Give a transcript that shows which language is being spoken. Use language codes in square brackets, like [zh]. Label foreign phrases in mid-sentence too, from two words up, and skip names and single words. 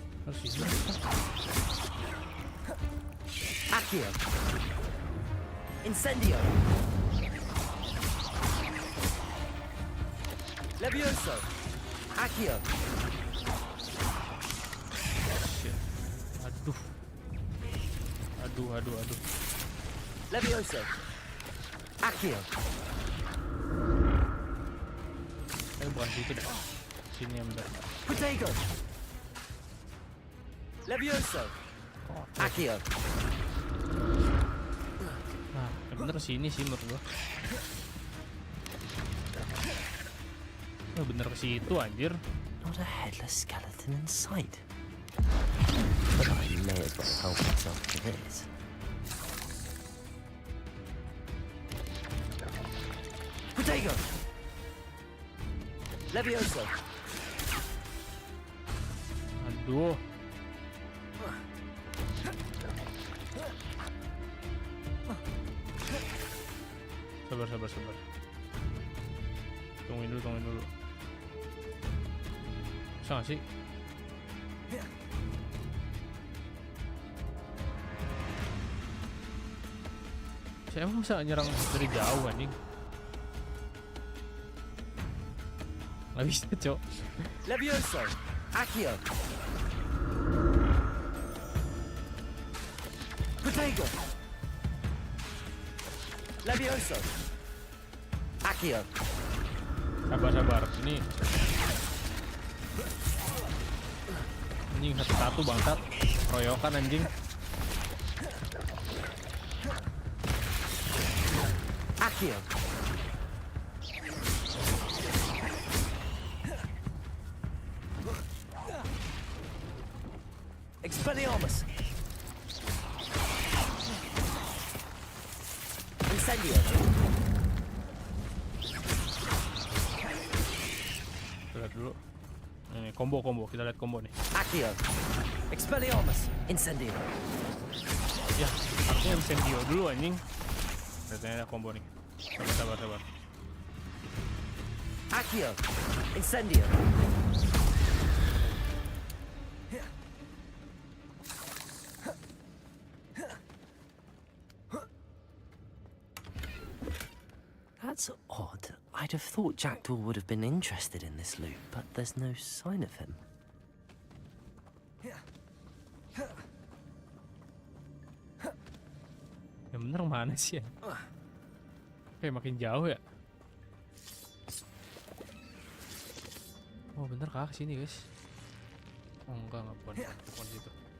[id] Tersisa. Accio. Incendio. Levioso. Accio. Aduh. Aduh. Levioso. Accio. Bukan situ deh. Sini yang bener. Potato. Levioso. Accio. Nah, bener sini sih menurut gua. Bener ke situ anjir. [en] Not a headless skeleton in sight. But I may as well help myself to this. [id] Potato. Levioso. Aduh. Sabar. Tungguin dulu. Bisa gak sih? Saya emang bisa nyerang dari jauh anjing. Gak bisa, Cok. Levioso. Accio. Potato. Levioso. Accio. Sabar. Ini anjing satu-satu bangsat. Royokan anjing. Accio. Expelliarmus. Incendio. Lihat dulu. Ini combo. Kita lihat combo nih. Accio. Expelliarmus. Incendio. Ya, harusnya Incendio dulu anjing. Lihatnya ada combo nih. Sabar. Accio. Incendio. [en] That's odd. I'd have thought Jackdaw would have been interested in this loot, but there's no sign of him. [id] Yang bener mana sih ya? Kayak makin jauh ya. Oh bener kah kesini guys? Oh enggak bukan situ.